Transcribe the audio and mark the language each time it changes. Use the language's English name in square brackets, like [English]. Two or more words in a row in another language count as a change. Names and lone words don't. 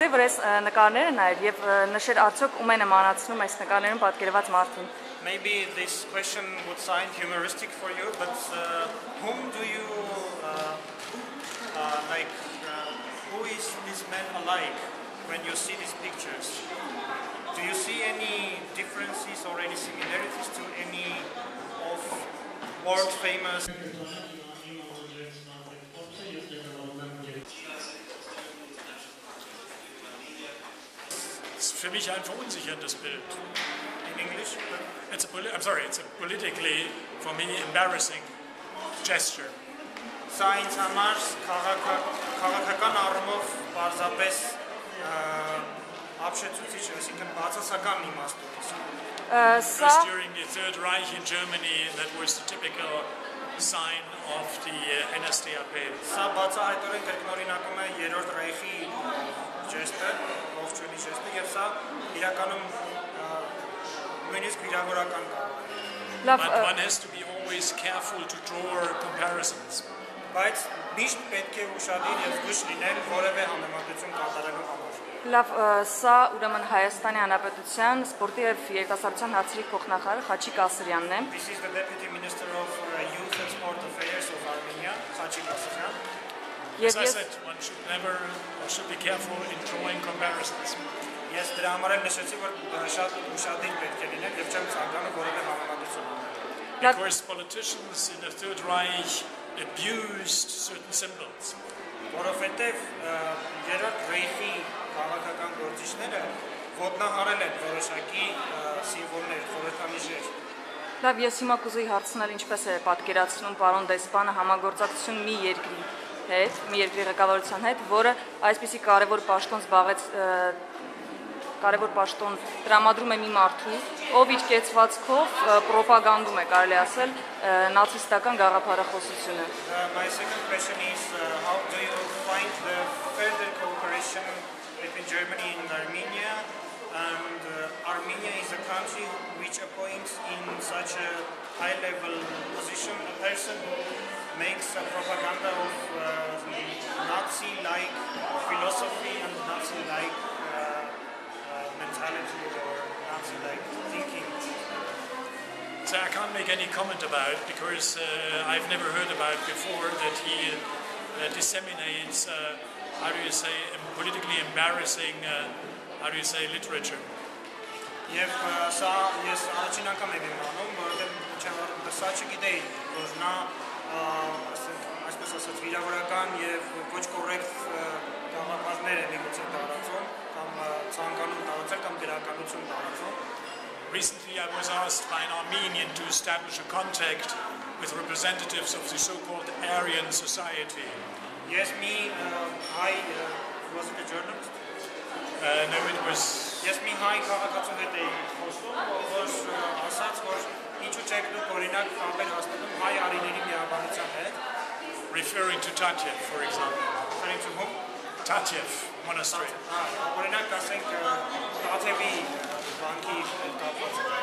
[Armenian] որտեղ որ այս նկարները նայր եւ նշեր արդյոք ում է նմանացնում այս նկարներում պատկերված մարդուն։ [English] Maybe this question would sound humoristic for you, but whom do you like? Who is this man alike when you see these pictures? Do you see any differences or any similarities to any of world famous? [German] Es ist für mich ein verunsicherndes Bild. [English] In English? It's a politically, for me, embarrassing gesture. [Armenian] Սա ինձ համար քաղաքական առումով պարզապես ապշեցուցիչ է, այսինքն բացասական իմաստով։ [English] Because during the Third Reich in Germany, that was the typical sign of the NSDAP. [Armenian] Սա բացահայտորեն կրկնօրինակում է Երրորդ Ռեյխի ժեստը, ողջույնի ժեստը, եւ սա իրականում նույնիսկ վիրավորական կարող է։ [English] But one has to be always careful to draw comparisons. [Armenian] Բայց միշտ պետք է ուշադիր եւ զգույշ լինել որևէ համեմատություն կատարելու համար։ Լավ, սա ուրեմն Հայաստանի Հանրապետության սպորտի եւ երիտասարդության հարցերի փոխնախարար Խաչիկ Ասրյանն է։ [English] This is the Deputy Minister of Youth and Sport Affairs of Armenia, Խաչիկ Ասրյան։ As I said, one should be careful in drawing comparisons. [Armenian] Ես դրա համար եմ նշեցի, որ շատ ուշադիր պետք է լինել եւ չեմ ցանկանում որևէ համեմատություն անել։ [English] Because politicians in the Third Reich abused certain symbols. [Armenian] Որովհետեւ Երրորդ Ռեյխի քաղաքական գործիչները ոտնահարել են որոշակի սիմվոլներ, խորհրդանիշեր։ Լավ, ես հիմա կուզեի հարցնել ինչպես է պատկերացնում պարոն դեսպանը համագործակցություն մի երկրի հետ, մի երկրի ղեկավարության հետ, որը այսպիսի կարևոր պաշտոն տրամադրում է մի մարդու, ով իր կեցվածքով պրոպագանդում է, կարելի ասել, նացիստական գաղափարախոսությունը։ [English] My second question is how do you find the further cooperation between Germany and Armenia? And Armenia is a country which appoints in such a high-level position a person who makes a propaganda of Nazi-like philosophy and Nazi-like mentality or Nazi-like thinking. So I can't make any comment about it because I've never heard about before that he disseminates, how do you say, politically embarrassing, how do you say, literature. [Armenian] Եվ սա ես առաջին անգամ եմ իմանում, որովհետև սա չգիտեի, որ նա այսպես ասած վիրավորական եւ ոչ կոռեկտ գաղափարներ է միգուցե տարածում կամ ցանկանում տարածել կամ գրականություն տարածում։ [English] Recently I was asked by an Armenian to establish a contact with representatives of the so-called Aryan society. Yes, me, was it a journalist? No, it was... Yes, me, hi, [Armenian] քաղաքացու հետ էի խոսում, որ ասաց, որ ինչու չեք դուք օրինակ կապեր հաստատում հայ արիների միաբանության հետ. [English] Referring to Tatyev, for example. Referring to whom? Tatyev monastery. [Armenian] Օրինակ ասենք Tatyevi բանկի հետ կապված։